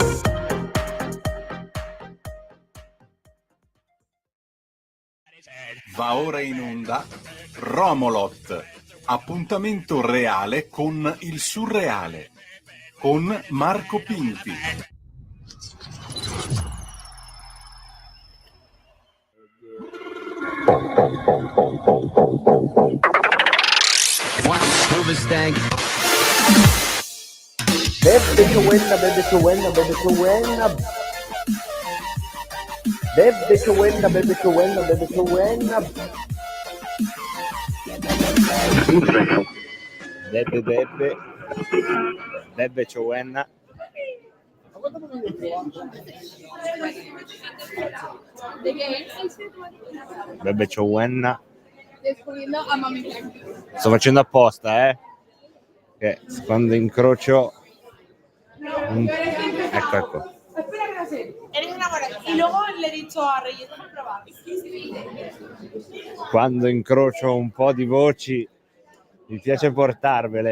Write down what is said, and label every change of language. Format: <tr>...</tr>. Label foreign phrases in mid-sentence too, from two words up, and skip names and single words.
<it>Va ora in onda Romolot, appuntamento reale con il surreale, con Marco Pinti.</it> <es>Bebe che buena, bebe che buena, bebe che buena. Bebe che buena, bebe che buena, bebe che buena. Bebe che buena. Bebe che buena.</es> <it>Sto facendo apposta, che quando incrocio ecco. Quando incrocio un po' di voci mi piace portarvele.</it>